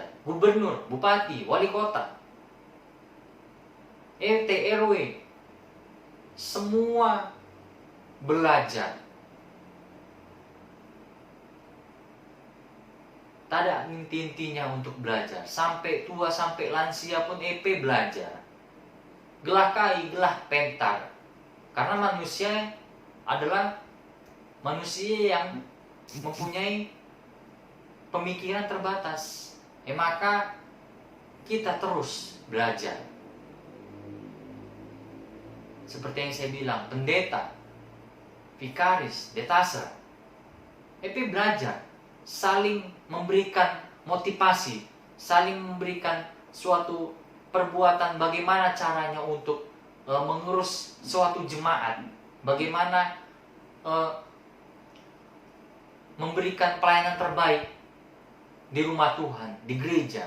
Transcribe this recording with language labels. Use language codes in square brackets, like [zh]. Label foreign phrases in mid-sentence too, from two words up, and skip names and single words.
[id] Gubernur, bupati, wali kota, RT, RW, semua belajar. Tak ada inti-intinya untuk belajar. Sampai tua, sampai lansia pun EP belajar. [btx] Gelah kai, gelah pentar. [id] Karena manusia adalah manusia yang mempunyai pemikiran terbatas. Maka kita terus belajar. Seperti yang saya bilang, pendeta, vikaris, detaser, EP belajar, saling memberikan motivasi, saling memberikan suatu perbuatan bagaimana caranya untuk mengurus suatu jemaat, bagaimana memberikan pelayanan terbaik di rumah Tuhan, di gereja.